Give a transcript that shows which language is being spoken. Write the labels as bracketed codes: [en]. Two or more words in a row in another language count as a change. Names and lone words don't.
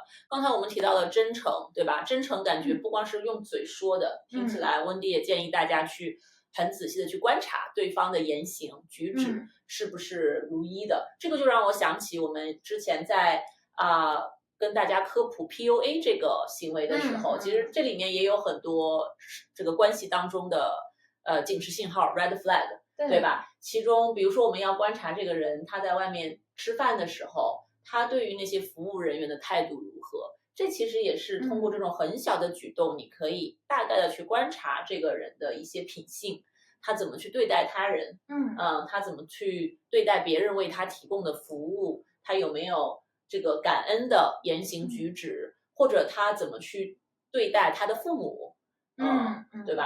[zh] 剛才我們提到了真誠，對吧？真誠感覺不光是用嘴說的，聽起來溫蒂也建議大家去很仔細的去觀察對方的言行舉止是不是如一的。這個就讓我想起我們之前在跟大家科普 PUA 這個行為的時候，其實這裡面也有很多這個關係當中的警示信號 [en] red flag， [zh] 對吧？其中比如說我們要觀察這個人他在外面吃飯的時候，他對於那些服務人員的態度如何。這其實也是通過這種很小的舉動，你可以大概的去觀察這個人的一些品性，他怎麼去對待他人，他怎麼去對待別人為他提供的服務，他有沒有這個感恩的言行舉止，或者他怎麼去對待他的父母，對吧？